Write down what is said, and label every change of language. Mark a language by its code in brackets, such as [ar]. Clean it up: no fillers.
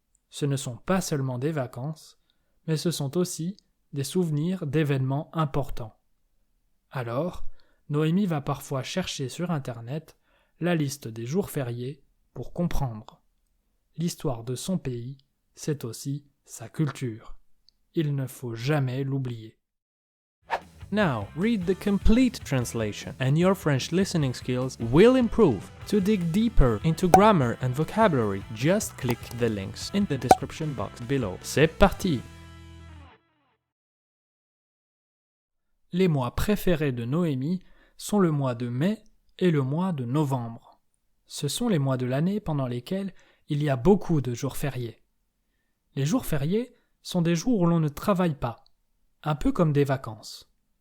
[fr] Ce ne sont pas seulement des vacances, mais ce sont aussi des souvenirs d'événements importants. Alors, Noémie va parfois chercher sur Internet la liste des jours fériés pour comprendre. L'histoire de son pays, c'est aussi sa culture. Il ne faut jamais l'oublier. [en] Now, read the complete translation and your French listening skills will improve. To dig deeper into grammar and vocabulary, just click the links in the description box below. [fr] C'est parti! Les mois préférés de Noémie sont le mois de mai et le mois de novembre. Ce sont les mois de l'année pendant lesquels il y a beaucoup de jours fériés. Les jours fériés sont des jours où l'on ne travaille pas, un peu comme des vacances.